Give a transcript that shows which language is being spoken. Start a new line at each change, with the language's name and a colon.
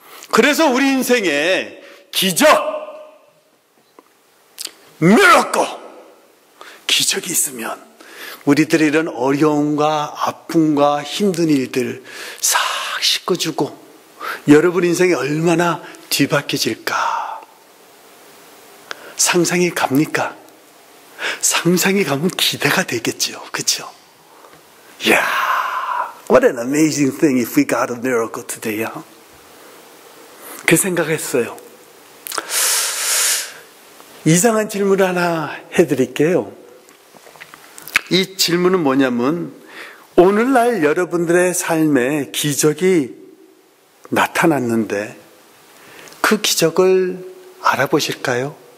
Korean: 그래서 우리 인생에 기적, miracle, 기적이 있으면 우리들의 이런 어려움과 아픔과 힘든 일들 싹 씻어주고 여러분 인생이 얼마나 뒤바뀌어질까. 상상이 갑니까? 상상이 가면 기대가 되겠죠. 그렇죠?
English: Yeah, what an amazing thing if we got a miracle today.
Korean: 그 생각했어요. 이상한 질문 하나 해드릴게요. 이 질문은 뭐냐면, 오늘날 여러분들의 삶에 기적이 나타났는데 그 기적을 알아보실까요?